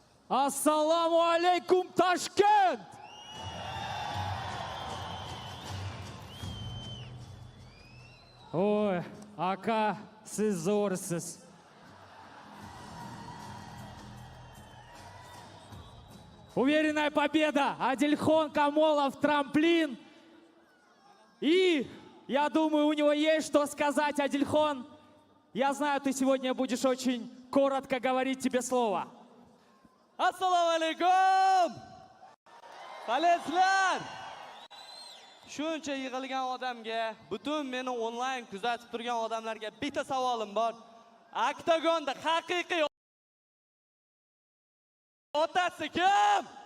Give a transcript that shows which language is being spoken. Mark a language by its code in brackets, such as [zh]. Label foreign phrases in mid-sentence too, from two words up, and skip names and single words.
[ar] السلام عليكم, Ташкент! [ru] Ой, ака, [uz] siz zo'rsiz. [ru] Уверенная победа. Адильхон Камолов, трамплин. И я думаю, у него есть что сказать, Адильхон. Я знаю, ты сегодня будешь очень коротко говорить тебе слово. [uz] Assalomu alaykum. Qalasizlar? Shuncha yig'ilgan odamga, butun meni onlayn kuzatib turgan odamlarga bitta savolim bor. Oktagonda haqiqiy otasi kim?